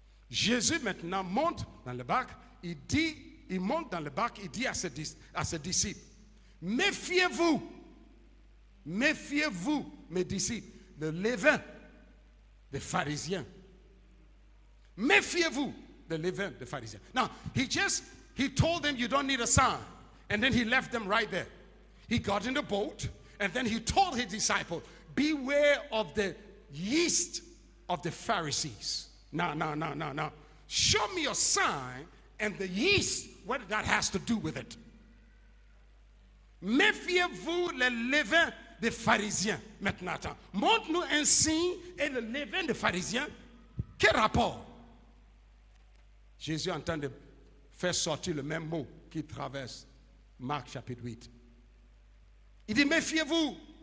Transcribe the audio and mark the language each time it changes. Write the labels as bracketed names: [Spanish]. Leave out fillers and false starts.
[French] Jésus maintenant monte dans le bac. Il monte dans le bac, il dit à ses disciples, méfiez-vous, mes disciples, le levain des pharisiens. Méfiez-vous [English] the leaven, the Pharisee. Now, he told them you don't need a sign. And then he left them right there. He got in the boat, and then he told his disciples, beware of the yeast of the Pharisees. Now. Show me your sign and the yeast, what that has to do with it. [French] Méfiez-vous le levain des pharisiens. Maintenant, attends. Montre-nous un signe et le levain des pharisiens. Quel rapport? Jésus est en train de faire sortir le même mot qui traverse Marc chapitre 8. Il dit, méfiez-vous.